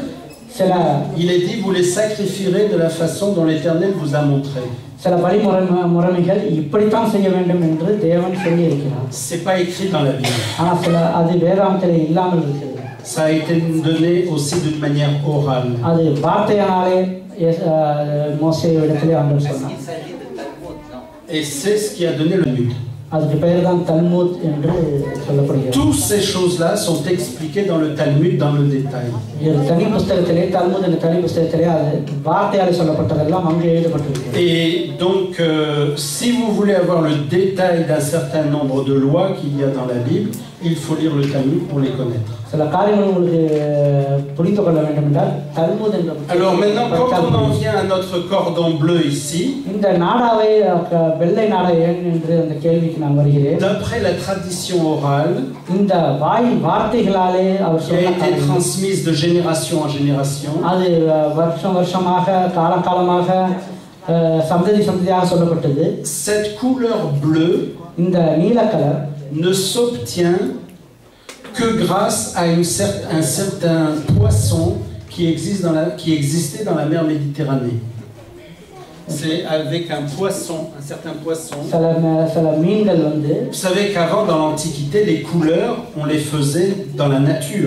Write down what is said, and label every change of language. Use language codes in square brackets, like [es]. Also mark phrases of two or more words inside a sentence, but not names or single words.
[fr] Il est dit, vous les sacrifierez de la façon dont l'Éternel vous a montré. C'est pas écrit dans la Bible. Ça a été donné aussi d'une manière orale. [ta] மோசேயிடத்திலே ஆண்டவர் சொன்னார். [fr] Et c'est ce qui a donné le Talmud. [ta] அதுக்கு பெயர் தான் தல்மூத் என்று சொல்லப்படுகிறது. [fr] Toutes ces choses-là sont expliquées dans le Talmud dans le détail. [ta] ஒரு தனி புத்தகத்திலே தல்மூத் என்ற தனி புத்தகத்திலே அது வார்த்தையால் சொல்லப்பட்டதெல்லாம் அங்கே எழுதப்பட்டிருக்கிறது. [fr] Et donc si vous voulez avoir le détail d'un certain nombre de lois qu'il y a dans la Bible, il faut lire le Talmud pour les connaître. [ta] சில காரியங்கள் உங்களுக்கு புரிந்து கொள்ள வேண்டும் என்றால் தல்மூத் என்ற [fr] Alors maintenant quand on en vient à notre cordon bleu ici, [ta] இந்த நாடாவை வெள்ளை நாடா ஏன் என்று அந்த கேள்விக்கு நான் வருகிறேன். [fr] d'après la tradition orale [ta] இந்த வார்த்தைகளாலே அவர் [fr] qui a été transmise de génération en génération, [ta] அது வருஷமாக காலமாக சந்ததியாக சொல்லப்பட்டது. [fr] cette couleur bleue [ta] இந்த நீல கலர் [fr] ne s'obtient que grâce à un certain poisson qui existait dans la mer Méditerranée. C'est avec un poisson, un certain poisson. Vous savez qu'avant, dans l'Antiquité, les couleurs, on les faisait dans la nature.